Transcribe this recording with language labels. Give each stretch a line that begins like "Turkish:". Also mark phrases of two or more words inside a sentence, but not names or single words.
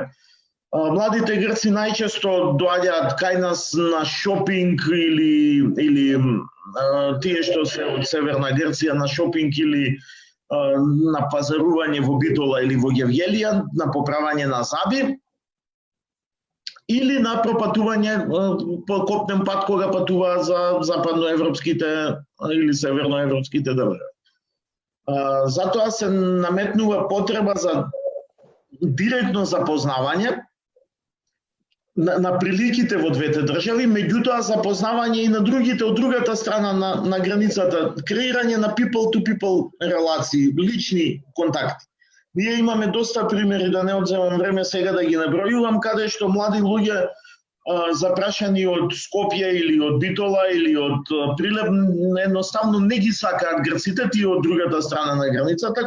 Macedonian: Младите грци најчесто доаѓаат кај нас на шопинг или тие што се од Северна Грција на шопинг или на пазарување во Битола или во Гевгелија, на поправање на зъби, или на пропатување по копнен пат кога патуваат за западноевропските или северноевропските држави. Затоа се наметнува потреба за директно запознавање на приликите во двете држави, меѓутоа запознавање и на другите од другата страна на границата, креирање на
English: people-to-people
Macedonian: релации, лични контакти. Ние имаме доста примери, да не одземам време сега да ги набројувам, каде што млади луѓе запрашани од Скопје или од Битола или од Прилеп едноставно не ги сакаат грците, тие од другата страна на границата.